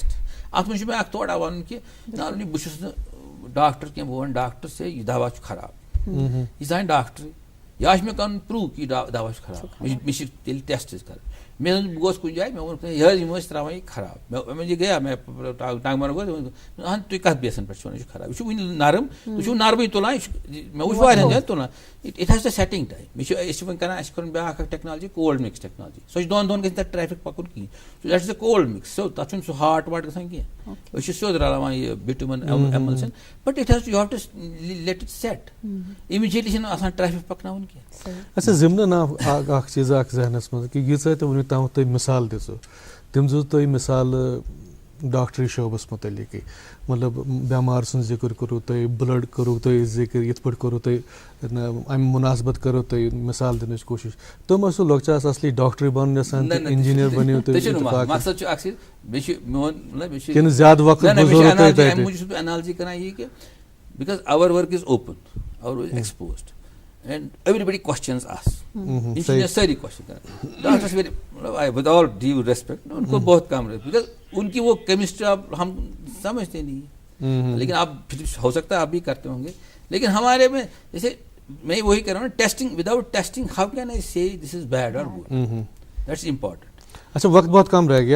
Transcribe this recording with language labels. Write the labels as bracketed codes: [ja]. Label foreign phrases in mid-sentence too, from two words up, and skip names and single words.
[ks] اَتھ منٛز چھُ مےٚ اکھ تھوڑا وَنُن کہِ نارملی بہٕ چھُس نہٕ ڈاکٹر کینٛہہ, بہٕ وَنہٕ ڈاکٹر سے یہِ دوا چھُ خراب, یہِ زانہِ ڈاکٹرٕے, یا چھُ مےٚ کَرُن پرٛوٗف کہِ یہِ دوا چھُ خراب, مےٚ چھِ تیٚلہِ ٹیسٹٕز کَرٕنۍ. مےٚ بہٕ گوس کُنہِ جایہِ مےٚ ووٚنُکھ یہِ حظ یِم ٲسۍ ترٛاوان یہِ خراب, مےٚ یہِ گٔیا مےٚ ٹنٛگ مرگ گوٚو, اہن تُہۍ کَتھ بیسَن پٮ۪ٹھ چھُ وَنان یہِ چھُ خراب, یہِ چھُ وٕنہِ نرم, تُہۍ چھُو نرمٕے تُلان, یہِ چھُ مےٚ وٕچھ واریاہن جایَن تُلان. [en] it has the setting time. [ks] مےٚ چھِ أسۍ چھِ وۄنۍ کران, اَسہِ چھِ کَرُن بیٛاکھ اکھ ٹیکنالجی [en] cold mix technology. [ks] سۄ چھِ دۄن دۄہن گژھِ تَتھ ٹریفِک پَکُن کِہیٖنۍ, [en] that is a cold mix. [ks] سیوٚد تَتھ چھُنہٕ سُہ ہاٹ واٹ گژھان کینٛہہ. أسۍ چھِ سیوٚد رلاوان یہِ [en] bitumen emulsion, but it has to you have to let it set. [ks] اِمیٖڈیٹلی چھِنہٕ آسان ٹریفِک پَکناوُن کینٛہہ. اچھا ضِمنن آو اکھ چیٖز اکھ ذہنس منٛز کہِ ییٖژاہ تہِ وٕنیُک تام تۄہہِ مِثال دِژوٕ تِم دِژوٕ تۄہہِ مِثال ڈاکٹری شعبس مُتعلقٕے, مطلب بٮ۪مار سُنٛد ذِکر کوٚروٕ تۄہہِ, بٕلڈ کوٚروٕ تۄہہِ ذِکر, یِتھ پٲٹھۍ کوٚروٕ تۄہہِ اَمہِ مُناسبت کٔرٕو تۄہہِ مِثال دِنٕچ کوٗشِش. تِم ٲسوٕ لۄکچارس اصلی ڈاکٹرٕے بنُن یژھان تہٕ اِنجیٖنیر بنیو تُہۍ, کِنہٕ زیادٕ وقت گُزٲروٕ تۄہہِ تَتہِ؟ اَمہِ موٗجوٗب چھُس بہٕ اینالجی کران یہِ کہِ [en] because our work is open, our work is exposed, and everybody questions us. [ks] یِم چھِ مےٚ سٲری کوسچن کران. [en] doctor very with all due respect [ur] ان کو بہت کم بیکاز ان کی وہ کیمسٹری آپ ہم سمجھتے نہیں ہیں, لیکن آپ ہو سکتا ہے آپ بھی کرتے ہوں گے, لیکن ہمارے میں جیسے میں وہی کہہ رہا ہوں ٹیسٹنگ, [en] without testing how can I say this is bad or good, that's important. [ur] اچھا وقت بہت کم رہ گیا.